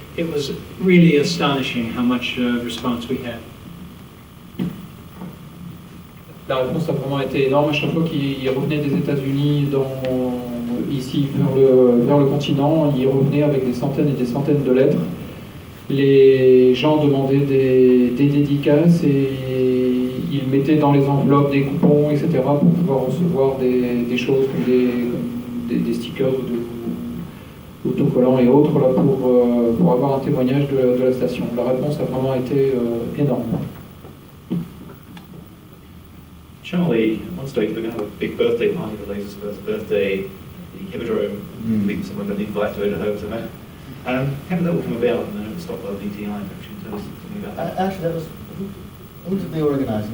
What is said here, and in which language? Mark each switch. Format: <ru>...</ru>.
<en>It was really astonishing how much response we had.</en> <fr>La réponse a vraiment été énorme. À chaque fois qu'ils revenaient des États-Unis ici vers le continent, ils revenaient avec des centaines et des centaines de lettres. Les gens demandaient des dédicaces et ils mettaient dans les enveloppes des coupons, etc. pour pouvoir recevoir des choses comme des stickers ou autocollants et autres là, pour avoir un témoignage de la station. La réponse a vraiment été énorme.</fr> <en>Charlie, at one stage, we're going to have a big birthday party for Laser's first birthday at the Hippodrome. I believe someone been invited to home to that. How did that all come about? And then it was stopped by the DTI. Actually, tell us something about that. Actually, that was, who did the organizing?</en>